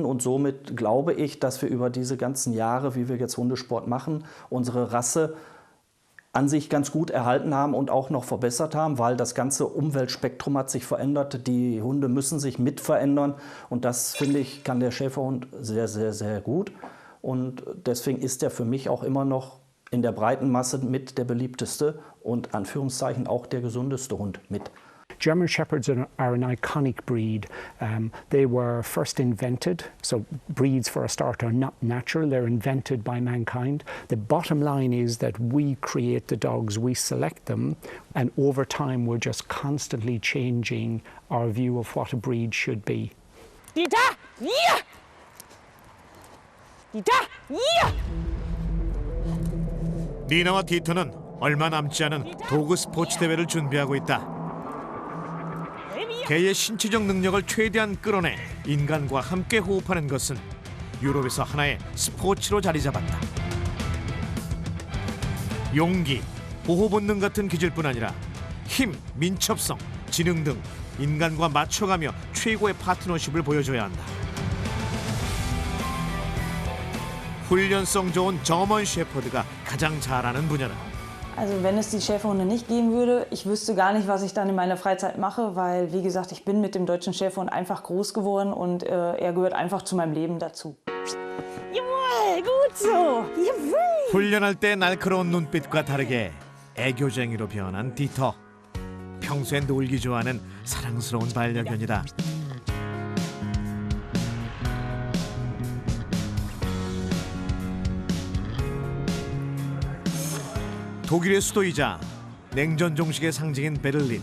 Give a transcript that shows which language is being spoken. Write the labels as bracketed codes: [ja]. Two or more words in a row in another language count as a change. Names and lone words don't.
[de] Und somit glaube ich, dass wir über diese ganzen Jahre, wie wir jetzt Hundesport machen, unsere Rasse an sich ganz gut erhalten haben und auch noch verbessert haben, weil das ganze Umweltspektrum hat sich verändert. Die Hunde müssen sich mit verändern und das, finde ich, kann der Schäferhund sehr, sehr, sehr gut. Und deswegen ist er für mich auch immer noch in der breiten Masse mit der beliebteste und Anführungszeichen auch der gesundeste Hund mit. [en] German Shepherds are an iconic breed. They were first invented, so breeds for a start are not natural, they're invented by mankind. The bottom line is that we create the dogs, we select them, and over time we're just constantly changing our view of what a breed should be. [de] Dieter! Hier! Dieter! Hier! [ko] 니나와 디터는 얼마 남지 않은 도그 스포츠 대회를 준비하고 있다. 개의 신체적 능력을 최대한 끌어내 인간과 함께 호흡하는 것은 유럽에서 하나의 스포츠로 자리 잡았다. 용기, 보호 본능 같은 기질뿐 아니라 힘, 민첩성, 지능 등 인간과 맞춰가며 최고의 파트너십을 보여줘야 한다. 훈련성 좋은 저먼 셰퍼드가 가장 잘하는 분야다. [de] Also wenn es die Schäferhunde nicht geben würde, ich wüsste gar nicht, was ich dann in meiner Freizeit mache, weil, wie gesagt, ich bin mit dem deutschen Schäferhund einfach groß geworden und er gehört einfach zu meinem Leben dazu. Jawohl, gut so, jawohl. [ko] 훈련할 때 날카로운 눈빛과 다르게 애교쟁이로 변한 디터. 평소에 놀기 좋아하는 사랑스러운 반려견이다. 독일의 수도이자 냉전 종식의 상징인 베를린.